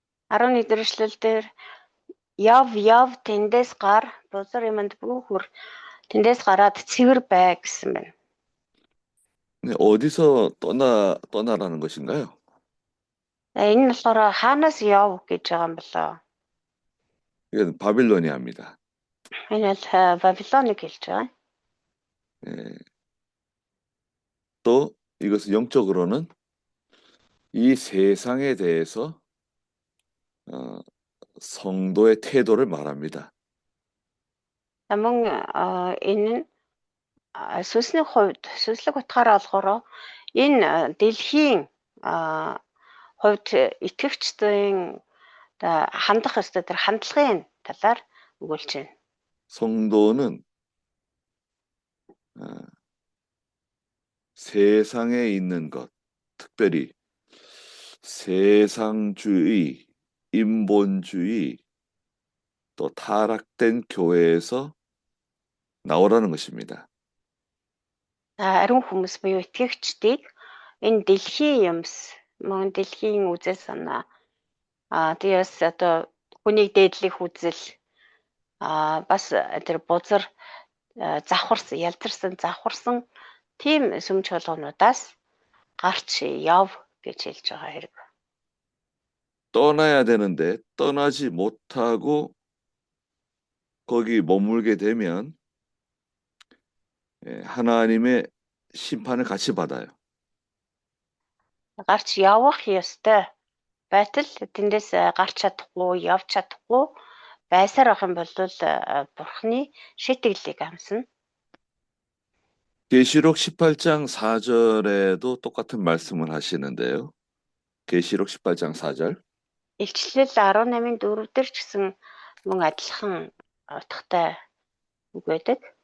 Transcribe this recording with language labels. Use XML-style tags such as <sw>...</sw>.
<mn>11 эшлэл дээр яв тэндээс гар бузар юмд бүхүр тэндээс гараад цэвэр бай гэсэн байна.</mn> <ko>네, 어디서 떠나라는 것인가요?</ko> <mn>Энэ нь болохоор хаанаас яв гэж байгаа юм болоо.</mn> <ko>이건 바빌로니아입니다.</ko> <mn>Энэ бол Бабилоныг хэлж байгаа.</mn> <ko>네. 또 이것은 영적으로는 이 세상에 대해서 성도의 태도를 말합니다.</ko> <mn>Мөн энэ нь сүнсний хувьд сүнслэг утгаараа болохоор энэ дэлхийн хувьд итгэвчдийн хандах ёстой тэр хандлагын талаар өгүүлж байна.</mn> <ko>성도는 세상에 있는 것, 특별히 세상주의, 인본주의, 또 타락된 교회에서 나오라는 것입니다.</ko> <mn>Ариун хүмүүс буюу итгэгчдийг энэ дэлхийн юмс, мөн дэлхийн үзэл санаа, тиймээс одоо хүнийг дээдлэх үзэл, бас тэр бузар ялзарсан тийм сүмж болгонуудаас гарч яв гэж хэлж байгаа хэрэг.</mn> <ko>떠나야 되는데 떠나지 못하고 거기 머물게 되면 하나님의 심판을 같이 받아요.</ko> <mn>Гарч явах ёстой байтал тэндээс гарч чадахгүй, явж чадахгүй байсаар ах юм бол бурхны шийтгэлийг амсна.</mn> <ko>계시록 18장 4절에도 똑같은 말씀을 하시는데요. 계시록 18장 4절.</ko> <mn>Илчлэл 18-ын 4 дээр ч гэсэн мөн адилхан утгатай үг байдаг.</mn>